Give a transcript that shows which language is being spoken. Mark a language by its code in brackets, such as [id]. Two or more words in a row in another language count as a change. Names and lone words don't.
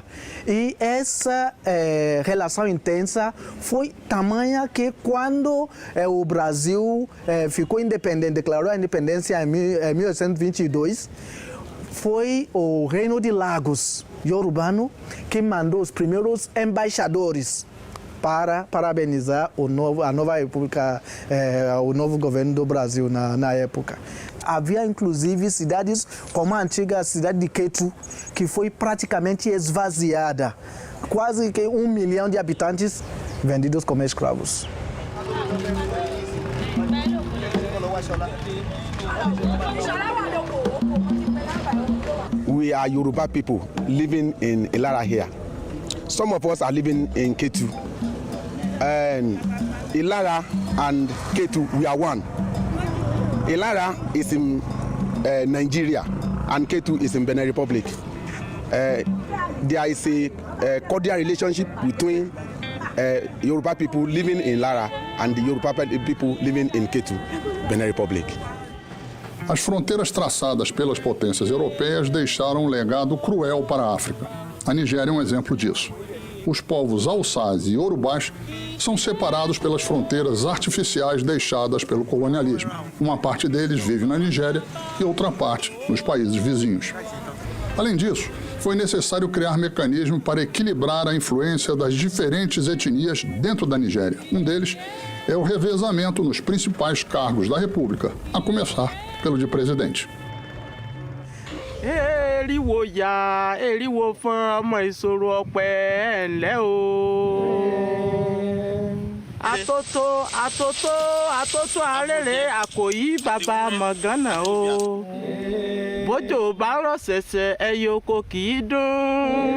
[pt] E essa relação intensa foi tamanha que quando o Brasil ficou independente, declarou a independência em 1822, foi o Reino de Lagos Yorubano que mandou os primeiros embaixadores para parabenizar a nova república, o novo governo do Brasil na época. Havia inclusive cidades como a antiga cidade de Kétu, que foi praticamente esvaziada. Quase que 1 milhão de habitantes vendidos como escravos. [en] We are Yoruba people living in Ilara here. Some of us are living in Kétu. And Ilara and Kétu, we are one. Ilara is in Nigeria and Kétu is in Benin Republic. There is a cordial relationship between Yoruba people living in Lara and the Yoruba people living in Ketu, Benin Republic. [pt] As fronteiras traçadas pelas potências europeias deixaram um legado cruel para a África. A Nigéria é um exemplo disso. Os povos Hausás e Yorubás são separados pelas fronteiras artificiais deixadas pelo colonialismo. Uma parte deles vive na Nigéria e outra parte nos países vizinhos. Além disso, foi necessário criar mecanismos para equilibrar a influência das diferentes etnias dentro da Nigéria. Um deles é o revezamento nos principais cargos da República, a começar pelo de presidente. [yo] Eriwo ya, eriwo fún ọmọ ìṣòro ọpẹ ẹ̀ńlẹ́ o. Àtótó arére àkòyí bàbá mọ̀gánà o. Bójò bá rọ̀ ṣẹ̀ṣẹ̀ ẹyẹ oko kì í dún.